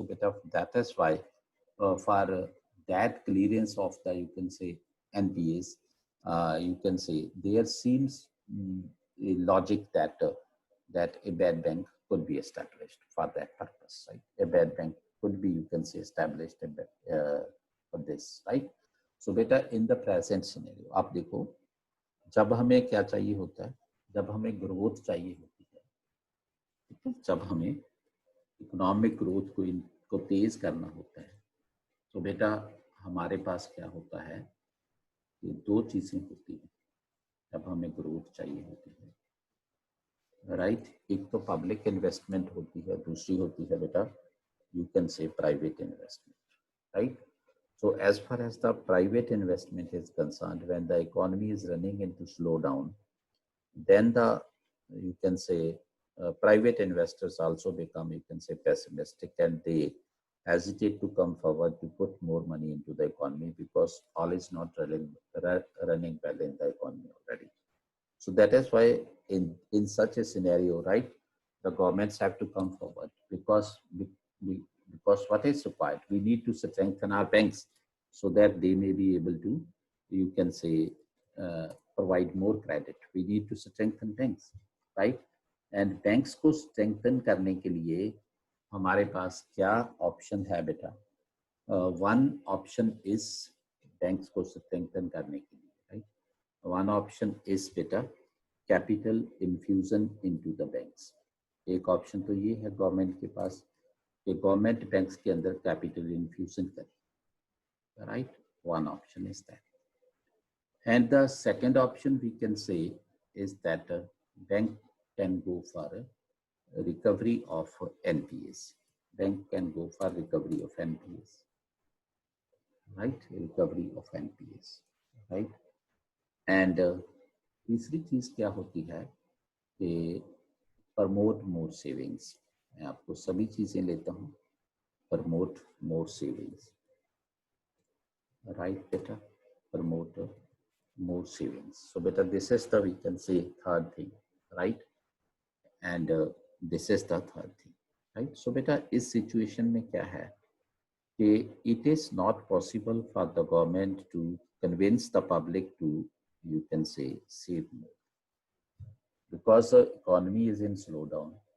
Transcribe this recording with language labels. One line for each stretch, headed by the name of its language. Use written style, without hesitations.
English: So that is why for that clearance of the, you can say, NPAs, you can say, there seems a logic that that a bad bank could be established for that purpose, right? A bad bank could be, you can say, established for this, right?
Hindi: So बेटा,
English: in the present scenario,
Hindi: आप देखो, जब हमें क्या चाहिए होता है, जब हमें ग्रोथ चाहिए होती है, जब हमें इकोनॉमिक ग्रोथ को तेज करना होता है, तो बेटा हमारे पास क्या होता है, ये दो चीजें होती हैं जब हमें ग्रोथ चाहिए होती है, राइट? एक तो पब्लिक इन्वेस्टमेंट होती है, दूसरी होती है बेटा, you can say, private investment, right?
English: So as far as the private investment is concerned, when the economy is running into slowdown, then you can say, private investors also become, you can say, pessimistic, and they hesitate to come forward to put more money into the economy because all is not running well in the economy already. So that is why in such a scenario, right, the governments have to come forward, because what is required, we need to strengthen our banks so that they may be able to, you can say, provide more credit. We need to strengthen banks, right?
Hindi: And banks को strengthen करने के लिए हमारे पास क्या option है बेटा?
English: One option is banks
Hindi: को strengthen करने के लिए,
English: right? One option is बेटा capital infusion into the banks.
Hindi: एक option तो ये है government के पास, कि गवर्नमेंट बैंक्स के अंदर कैपिटल इन्फ्यूजन करे, right?
English: One option is that. And the second option we can say is that bank can go for a recovery of NPAs. Bank can go for recovery of NPAs, right? Recovery of NPAs, right?
Hindi: And तीसरी चीज क्या होती है कि
English: Promote more savings.
Hindi: मैं आपको सभी चीजें लेता हूँ, promote more savings,
English: right beta, promote more savings. So beta, this is the, we can say, third thing, right? And this is the third thing. right? So beta
Hindi: इस situation में क्या है कि
English: it is not possible for the government to convince the public to, you can say, save more, because the economy is in slowdown.